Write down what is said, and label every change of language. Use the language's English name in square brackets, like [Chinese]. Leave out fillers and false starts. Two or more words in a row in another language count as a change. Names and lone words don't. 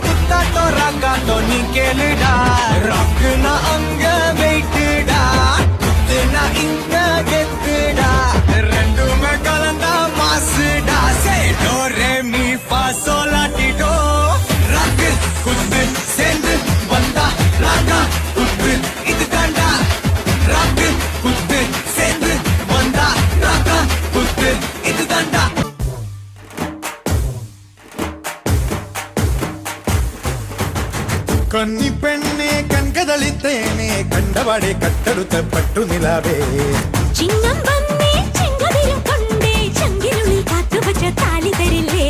[Tamil] குத்தாட்டோ ராக்காட்டோ நீ கேளுடா, ராக்குனா அங்க வெயிட்டுடா, குத்துனா இங்க கெத்துடா, ரெண்டுமே கலந்தா மாசுடா, சே டோ ரே மீ ஃபா சோலாட்டிடோ, ராக்கு குத்து சேர்ந்து வந்தா ராகா குத்து இது தாண்டா, ராக்கு குத்து சேர்ந்து வந்தா ராகா குத்து இது தாண்டா. [Malayalam] കന്നി പെണ്ണെ കൺകതളിത്തേനെ കണ്ടപാടെ കട്ടെടുത്ത പട്ടുനിലാവേ ചിങ്ങം വന്നേ ചെങ്കതിരും കൊണ്ടേ ചങ്കിനുള്ളിൽ കാത്തുവച്ച താലി തരില്ലേ